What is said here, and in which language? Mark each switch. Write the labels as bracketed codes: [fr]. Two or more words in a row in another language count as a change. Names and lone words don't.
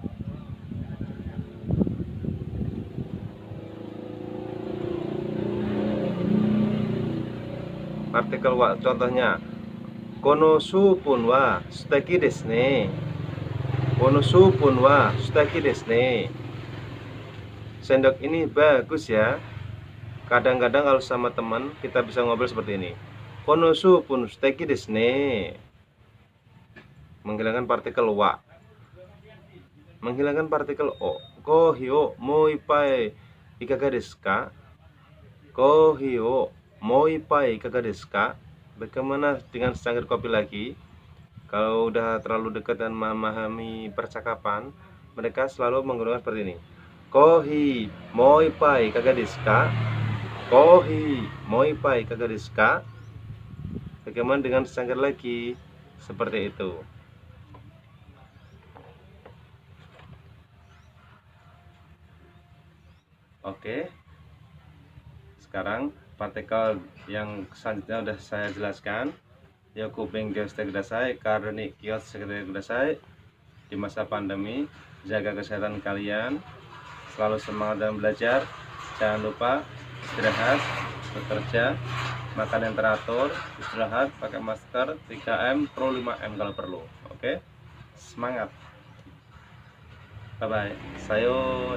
[ja] Partikel wa, contohnya, このスプーンは素敵ですね. このスプーンは素敵ですね. [id] Sendok ini bagus ya. Kadang-kadang kalau sama teman kita bisa ngobrol seperti ini. [ja] このスプーン素敵ですね. [id] Menghilangkan partikel wa. Menghilangkan partikel [ja] o. コーヒーをもう一杯いかがですか? コーヒーをもう一杯いかがですか? [id] Bagaimana dengan secangkir kopi lagi? Kalau udah terlalu dekat dan memahami percakapan, mereka selalu menggunakan seperti ini. [ja] コーヒーもう一杯いかがですか? コーヒーもう一杯いかがですか? [id] Bagaimana dengan secangkir lagi? Seperti itu. Oke. Sekarang partikel yang selanjutnya sudah saya jelaskan. [ja] よく勉強してください、かれにきよしてください. [id] Di masa pandemi, jaga kesehatan kalian, selalu semangat dalam belajar. Jangan lupa istirahat, bekerja, makan yang teratur, istirahat, pakai masker, 3M, pro 5M kalau perlu. Oke? Semangat. [en] Bye bye.